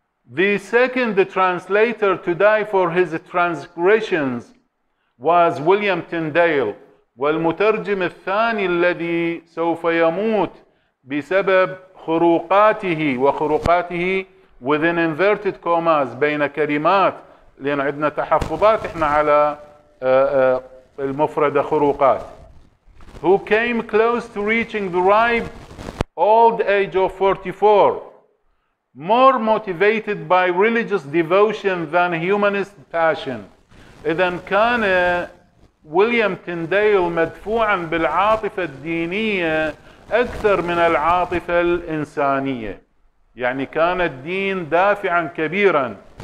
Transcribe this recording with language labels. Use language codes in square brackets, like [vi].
[en] The second translator to die for his transgressions was William Tyndale، [ar] والمترجم الثاني الذي سوف يموت بسبب خروقاته، وخروقاته [en] within inverted commas [ar] بين كلمات، لأن عندنا تحفظات احنا على المفردة خروقات. [en] who came close to reaching the ripe old age of 44, more motivated by religious devotion than humanist passion. [ar] إذن كان ويليام تنديل مدفوعا بالعاطفة الدينية أكثر من العاطفة الإنسانية، يعني كان الدين دافعا كبيرا.